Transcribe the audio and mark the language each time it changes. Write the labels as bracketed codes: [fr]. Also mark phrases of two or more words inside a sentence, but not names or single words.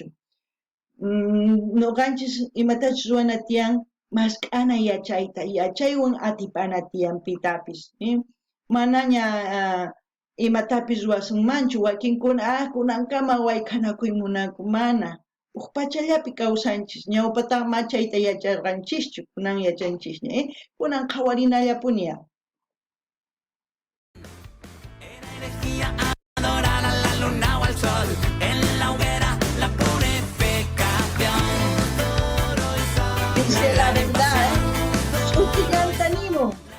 [qu] Nuqanchis imatachus ruwana tiyan mask'ana yachayta, yachaywan atipana tiyan pitapis, manaña imatapis ruwasunmanchu, wakinkuna kunankama waykanakuy munanku, mana. Uq pachallapi kawsanchis, ñawpataqa machayta yacharqanchischu, kunan yachanchisña, kunan qhawarinallapuña. [es] Adorar a la luna o al sol, en la hoguera la purificación. Dice la verdad, Chukillanta animo.